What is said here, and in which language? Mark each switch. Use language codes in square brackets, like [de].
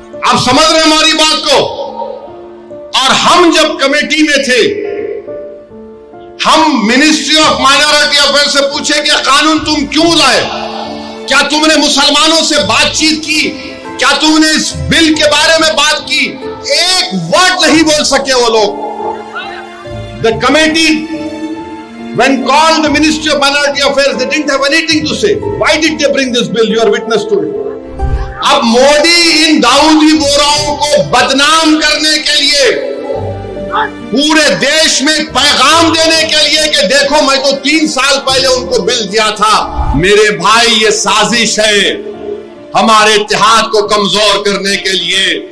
[hi] आप समझ रहे हैं हमारी बात को? और हम जब कमेटी में थे, हम मिनिस्ट्री ऑफ माइनॉरिटी अफेयर से पूछे कि कानून तुम क्यों लाए, क्या तुमने मुसलमानों से बातचीत की, क्या तुमने इस बिल के बारे में बात की? एक वर्ड नहीं बोल सके वो लोग। [en] The committee when called the Ministry of Minority Affairs, they didn't have anything to say. Why did they bring this bill? You are witness to it. [hi] अब मोदी इन दाऊदी बोराओं को बदनाम करने के लिए, पूरे देश में पैगाम देने के लिए कि देखो मैं तो 3 साल पहले उनको बिल दिया था। मेरे भाई, ये साजिश है हमारे इत्तेहाद को कमजोर करने के लिए।